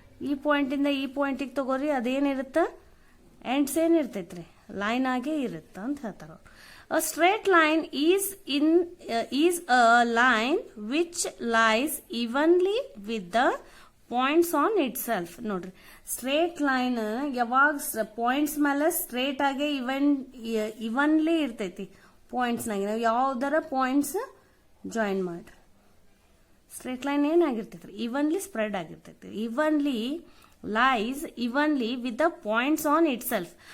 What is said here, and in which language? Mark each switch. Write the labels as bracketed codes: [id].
[kn] ಈ ಪಾಯಿಂಟ್ ಇಂದ ಈ ಪಾಯಿಂಟಿಗೆ ತಗೋರಿ, ಅದೇನಿರುತ್ತೆ ಎಂಡ್ಸ್ ಏನಿರ್ತೈತ್ರಿ ಲೈನ್ ಆಗೇ ಇರುತ್ತೆ ಅಂತ ಹೇಳ್ತಾರ. [en] A straight line is a line which lies evenly with the points on itself. [kn] ನೋಡ್ರಿ, ಸ್ಟ್ರೇಟ್ ಲೈನ್ ಯಾವಾಗ ಪಾಯಿಂಟ್ಸ್ ಮೇಲೆ ಸ್ಟ್ರೇಟ್ ಆಗಿ ಇವನ್ಲಿ ಇರ್ತೈತಿ. ಪಾಯಿಂಟ್ಸ್ ನಾಗ ನಾವು ಯಾವ್ದಾರ ಪಾಯಿಂಟ್ಸ್ ಜಾಯಿನ್ ಮಾಡ್ರಿ, ಸ್ಟ್ರೇಟ್ ಲೈನ್ ಏನಾಗಿರ್ತೈತ್ರಿ ಇವನ್ಲಿ ಸ್ಪ್ರೆಡ್ ಆಗಿರ್ತೈತಿ. [en] Evenly lies evenly with the points on itself.